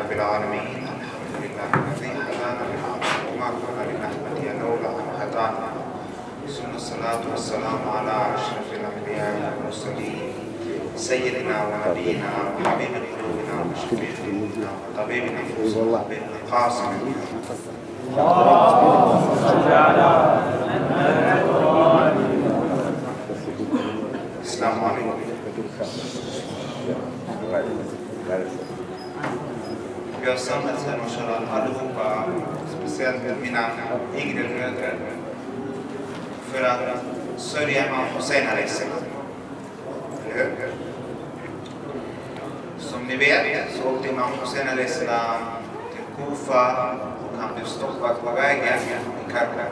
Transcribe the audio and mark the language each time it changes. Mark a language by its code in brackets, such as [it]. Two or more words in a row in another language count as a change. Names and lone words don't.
[ar] العالمين الحمد لله الذي هدانا لهذا وما كنا لنهتدي لولا أن هدانا ثم الصلاة والسلام على أشرف الأنبياء والمرسلين سيدنا ونبينا وحبيب قلوبنا وشفيع ذنوبنا وطبيب نفوسنا بالقاسم السلام عليكم. [sv] Vi har samlats här mashallah allihopa, speciellt mina yngre bröder, för att sörja Imam Hussein [ar] عليه السلام. [sv] Eller hur? Som ni vet så åkte Imam Hussein [ar] عليه السلام [sv] till Kufa och han blev stoppad på vägen i Karbala.